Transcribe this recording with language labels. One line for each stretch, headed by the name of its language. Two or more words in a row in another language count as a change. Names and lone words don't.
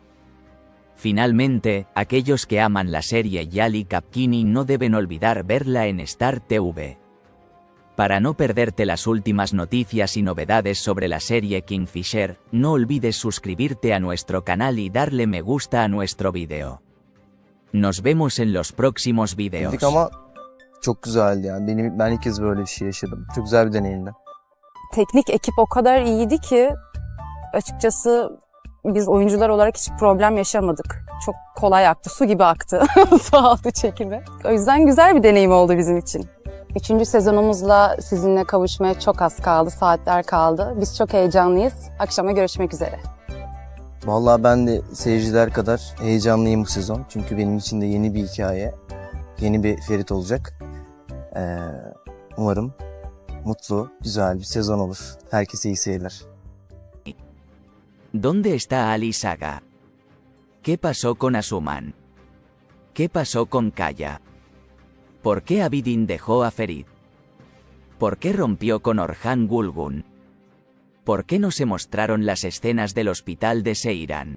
Spanish: Finalmente, aquellos que aman la serie Yali Kapkini no deben olvidar verla en Star TV. Para no perderte las últimas noticias y novedades sobre la serie Kingfisher, no olvides suscribirte a nuestro canal y darle me gusta a nuestro video. Nos vemos en los próximos videos.
Turkish: Ama çok güzeldi yani. Ben ilk kez böyle bir şey yaşadım. Çok güzel bir deneyimdi. Teknik ekip o kadar iyiydi ki açıkçası biz oyuncular olarak hiç problem yaşamadık. Çok kolay aktı, su gibi aktı su altı çekimi. O yüzden güzel bir deneyim oldu bizim için. 3. sezonumuzla sizinle kavuşmaya çok az kaldı, saatler kaldı. Biz çok heyecanlıyız. Akşama görüşmek üzere. Vallahi ben de seyirciler kadar heyecanlıyım bu sezon. Çünkü benim için de yeni bir hikaye, yeni bir Ferit olacak. Umarım mutlu, güzel bir sezon olur. Herkese iyi seyirler.
Spanish: ¿Dónde está Ali Saga? ¿Qué pasó con Asuman? ¿Qué pasó con Kaya? ¿Por qué Abidin dejó a Ferit? ¿Por qué rompió con Orhan Gulgun? ¿Por qué no se mostraron las escenas del hospital de Seiran?